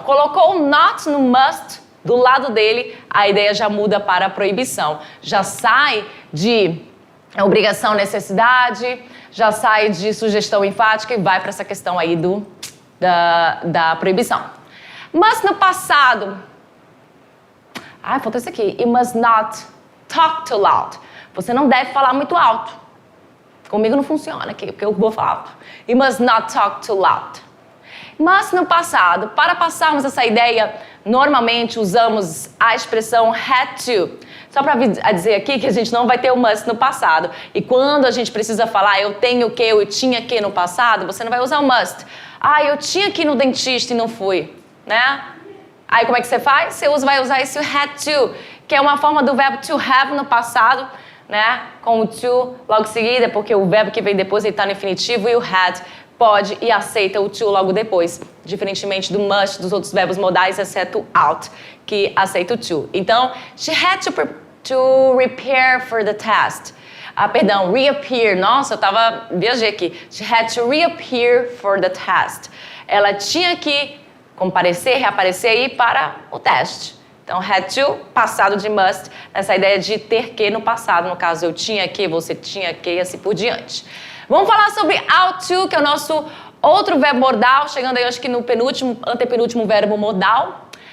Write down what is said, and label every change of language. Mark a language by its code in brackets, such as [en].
[pt] Colocou o not no must do lado dele, a ideia já muda para proibição. Já sai de obrigação, necessidade, já sai de sugestão enfática e vai para essa questão aí da proibição. Must no passado. Falta isso aqui. [en] You must not talk too loud. [pt] Você não deve falar muito alto. Comigo não funciona aqui, porque eu vou falar alto. [en] You must not talk too loud. [pt] Must no passado. Para passarmos essa ideia, normalmente usamos a expressão had to. Só para dizer aqui que a gente não vai ter o must no passado. E quando a gente precisa falar eu tenho que, eu tinha que no passado, você não vai usar o must. Eu tinha que ir no dentista e não fui, né? Aí como é que você faz? Você vai usar esse had to, que é uma forma do verbo to have no passado, né? Com o to logo em seguida, porque o verbo que vem depois ele está no infinitivo e o had pode e aceita o to logo depois, diferentemente do must, dos outros verbos modais, exceto out, que aceita o to. Então, [en] she had to repair for the test. Reappear. [pt] Nossa, viajei aqui. [en] She had to reappear for the test. [pt] Ela tinha que comparecer, reaparecer aí para o teste. Então, had to, passado de must, essa ideia de ter que no passado. No caso, eu tinha que, você tinha que, e assim por diante. Vamos falar sobre ought to, que é o nosso outro verbo modal, chegando aí, acho que no antepenúltimo verbo modal.